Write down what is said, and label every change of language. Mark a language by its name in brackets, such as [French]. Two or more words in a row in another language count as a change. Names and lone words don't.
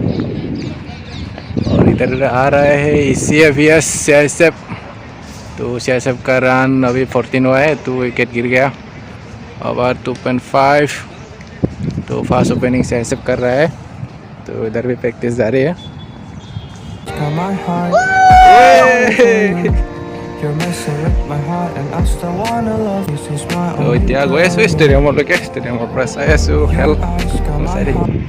[Hindi] और इधर आ रहा है CISF। तो CISF का रन अभी 14 हुआ है, 2 विकेट गिर गया। ओवर 2.5। तो [English] fast opening [Hindi] CISF कर रहा है, तो इधर भी प्रैक्टिस जारी है। [Assamese] তো এতিয়া গৈ আছোঁ ষ্টেডিয়ামলৈকে, ষ্টেডিয়ামৰ পৰা চাই আছোঁ খেল। চাই থাকিম।